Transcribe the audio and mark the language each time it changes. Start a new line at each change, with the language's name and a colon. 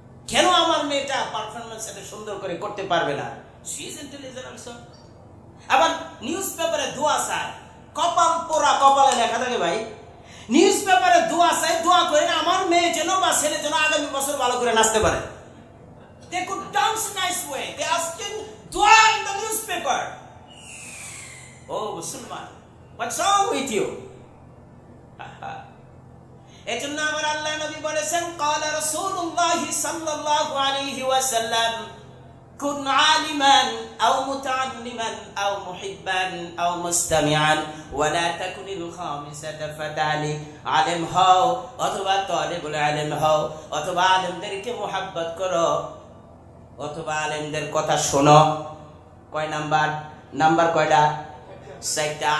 Bangla: কেন আমার মেয়েটা পারফরমেন্স এত সুন্দর করে করতে পারবে না?
English: She is intelligent also.
Bangla: আবার নিউজ পেপারে দোয়া চায়, কপাল পোড়া কপালে লেখা থাকে ভাই। নিউজ পেপারে দোয়া চায়, দোয়া করে না আমার মেয়ে যেন বা ছেলে যেন আগামী বছর ভালো করে নাচতে পারে।
English: They could dance nice way. They asking dua in the newspaper. Oh Musliman, what's wrong with you?
Bangla: এজন্য আমার আল্লাহ নবী বলেছেন,
Arabic: قال رسول الله صلى الله عليه وسلم, কুন আলিমান আও মুতাআল্লিমান আও মুহিব্বান আও মুস্তামিআন ওয়া লা তাকুনিল খামিসাতা ফাতালি।
Bangla: আলেম হও অথবা তালিবুল ইলম হও, অথবা আলেমদেরকে মুহাব্বত করো, অথবা আলেমদের কথা শোনো। কয় নাম্বার? নাম্বার কয়টা? 4টা।